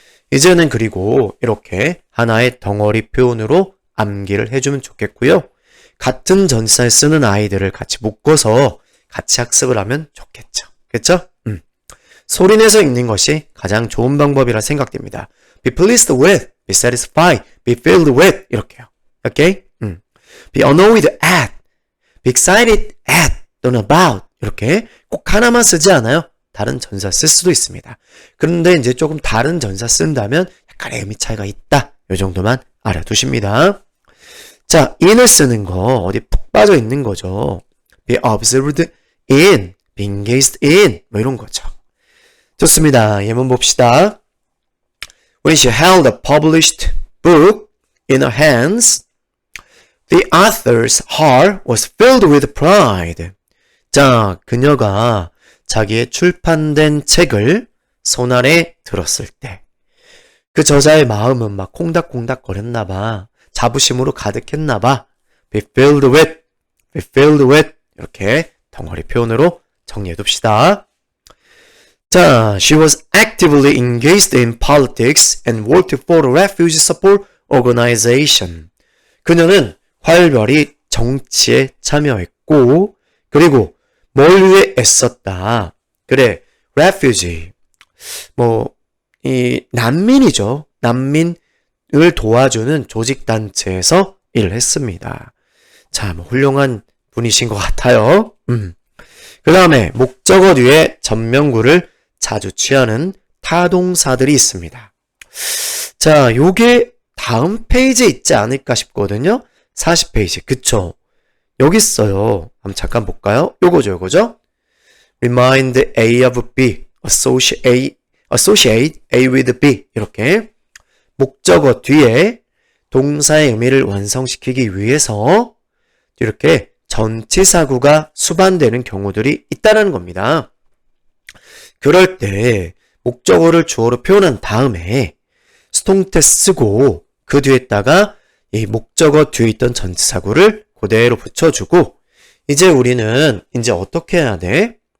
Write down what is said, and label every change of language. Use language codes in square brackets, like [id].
[ko] 이제는 그리고 이렇게 하나의 덩어리 표현으로 암기를 해주면 좋겠고요. 같은 전치사를 쓰는 아이들을 같이 묶어서 같이 학습을 하면 좋겠죠. 그렇죠? 소리내서 읽는 것이 가장 좋은 방법이라 생각됩니다. [en] Be pleased with, be satisfied, be filled with [ko] 이렇게요. 오케이? [en] Be annoyed at, be excited at [ko] 또는 [en] about [ko] 이렇게 꼭 하나만 쓰지 않아요. 다른 전사 쓸 수도 있습니다. 그런데 이제 조금 다른 전사 쓴다면 약간의 의미 차이가 있다. 이 정도만 알아두십니다. 자, in을 쓰는 거 어디 푹 빠져 있는 거죠. [en] be observed in, be engaged in [ko] 뭐 이런 거죠. 좋습니다. 예문 봅시다. [en] When she held a published book in her hands, the author's heart was filled with pride. [ko] 자, 그녀가 자기의 출판된 책을 손안에 들었을 때 그 저자의 마음은 막 콩닥콩닥 거렸나봐. 자부심으로 가득했나봐. [en] be filled with [ko] 이렇게 덩어리 표현으로 정리해둡시다. 자, [en] she was actively engaged in politics and worked for a refugee support organization. [ko] 그녀는 활발히 정치에 참여했고 그리고 뭘 위해 애썼다. 그래, refugee. 이 난민이죠. 난민을 도와주는 조직단체에서 일을 했습니다. 자, 훌륭한 분이신 것 같아요. 그 다음에 목적어 뒤에 전면구를 자주 취하는 타동사들이 있습니다. 자, 요게 다음 페이지에 있지 않을까 싶거든요. 40페이지. 그쵸? 여기 있어요. 한번 잠깐 볼까요? 요거죠. [en] Remind A of B, associate A with B. [ko] 이렇게 목적어 뒤에 동사의 의미를 완성시키기 위해서 이렇게 전치사구가 수반되는 경우들이 있다는 겁니다. 그럴 때 목적어를 주어로 표현한 다음에 수동태 쓰고 그 뒤에다가 이 목적어 뒤에 있던 전치사구를 그대로 붙여주고 이제 우리는 이제 어떻게 해야 돼?